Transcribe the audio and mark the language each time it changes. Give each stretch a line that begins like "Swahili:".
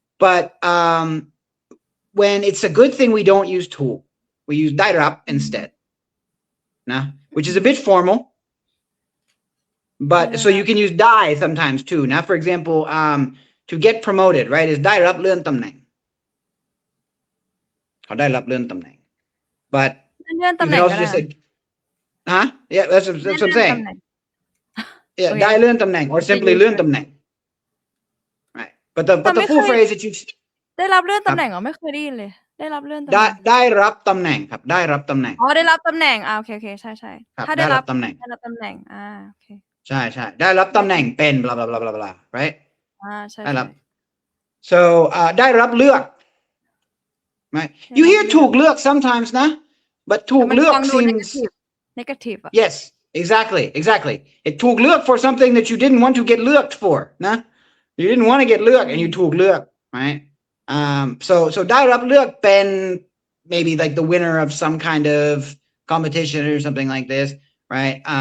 English: But when it's a good thing, we don't use tûk. We use dâai-ráp instead. Nah, which is a bit formal. But so you can use dâai sometimes too. Now, for example, to get promoted, right, is dâai-ráp ลื่อนตำแหน่ง.
Thai: เขาได้รับเลื่อนตำแหน่ง
English: but you can also just say, huh? Yeah, that's what I'm saying. Yeah,
Thai: ได้เลื่อนตำแหน่ง
English: or simply เลื่อนตำแหน่ง. Right. But the full phrase that you
Thai: ได้รับเลื่อนตำแหน่งเหรอไม่เคยได้ยินเลยได้รับเลื่อนตำแหน่ง ได้รับตำแหน่งครับได้รับตำแหน่ง อ๋อได้รับตำแหน่งโอเคใช่ๆถ้าได้รับตำแหน่งโอเค ใช่ได้รับตำแหน่งเป็น
English: blah blah blah blah blah right
Thai: ใช่
English: ได้รับ so ได้รับเลือก right you hear ถูกเลือก sometimes นะ but ถูกเลือก seems negative yes exactly it ถูกเลือก for something that you didn't want to get เลือก for นะ you didn't want to get เลือก and you ถูกเลือก right so ได้รับเลือกเป็น maybe like the winner of some kind of competition or something like this, right?